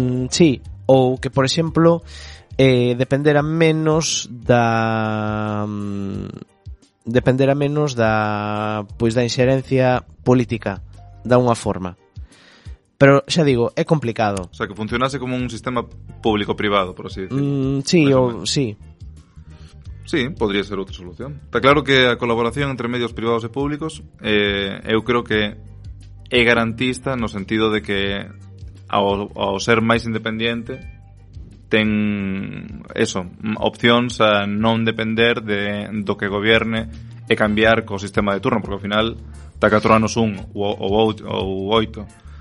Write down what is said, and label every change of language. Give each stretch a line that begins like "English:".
Galician: Sí, ou que, por exemplo, dependera menos da dependera menos da pois da inxerencia política da unha forma. Pero, xa digo, é complicado.
Spanish: O sea, que funcionase como un sistema público-privado, por así decirlo.
Galician: Sí, o... sí. Sí, podría ser outra solución. Está claro que a colaboración entre medios privados e públicos, eu creo que é garantista no sentido de que ao ser máis independiente, ten, eso, opcións a non depender do que gobierne e cambiar co sistema de turno, porque ao final, ta 4 anos un ou 8...